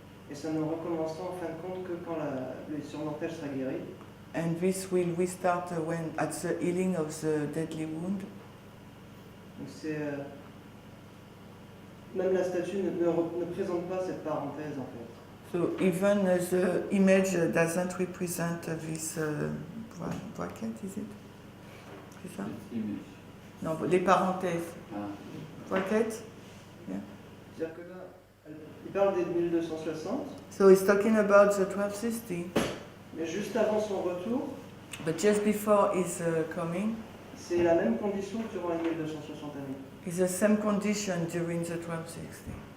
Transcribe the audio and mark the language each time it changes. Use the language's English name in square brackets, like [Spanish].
[French] Et ça ne recommencera en fin de compte que quand la blessure mortelle sera guérie. [English] And this will restart at the healing of the deadly wound. [French] Donc c'est... même la statue ne présente pas cette parenthèse en fait. [English] So even the image doesn't represent this bracket, is it? [French] C'est ça? [English] Image. [French] Non, les parenthèses. Ah. [English] Bracket? [French] C'est-à-dire que là, il parle des 1260, [English] So he's talking about the 1260, [French] mais juste avant son retour, [English] but just before his coming, [French] c'est la même condition que durant les 1260 années. [English] it's the same condition during the 1260.